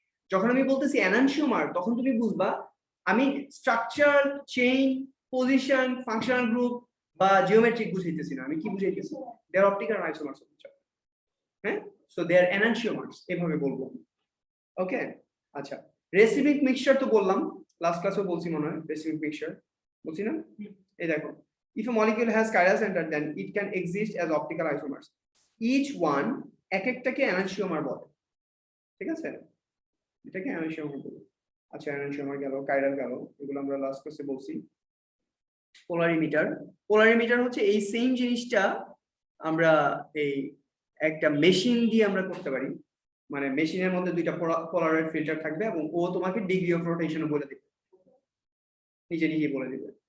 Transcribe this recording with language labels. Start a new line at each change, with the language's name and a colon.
Bangla: যখন আমি বলতেছি এনানশিওমার, তখন তুমি বুঝবা আমি structure, chain, position, functional group বা জিওমেট্রিক বুঝাইতেছি না, আমি কি বুঝাইতেছি?
English: They are optical isomers.
Bangla: হ্যাঁ,
English: so they are enantiomers,
Bangla: এভাবে বলবো। ওকে, আচ্ছা, রেসিপিক মিক্সচার তো বললাম, লাস্ট ক্লাসেও বলছি মনে হয়, রেসিপিক মিক্সচার বলছি না? এই দেখো,
English: if a molecule has chiral center then it can exist as optical isomers, each one
Bangla: এক একটাকে এনানশিওমার বলে, ঠিক আছে? এটাকে এনানশিওমার বলে। আচ্ছা, এনানশিওমার গেল, কাইরাল গেল, এগুলো আমরা লাস্ট ক্লাসে বলছি। পোলারিমিটার, পোলারিমিটার হচ্ছে এই সেম জিনিসটা আমরা এই একটা মেশিন দিয়ে আমরা করতে পারি, মানে মেশিনের মধ্যে দুইটা পোলারয়েড ফিল্টার থাকবে এবং ও তোমাকে ডিগ্রি অফ রোটেশন বলে দিবে, নিজে নিজেই বলে দিবে।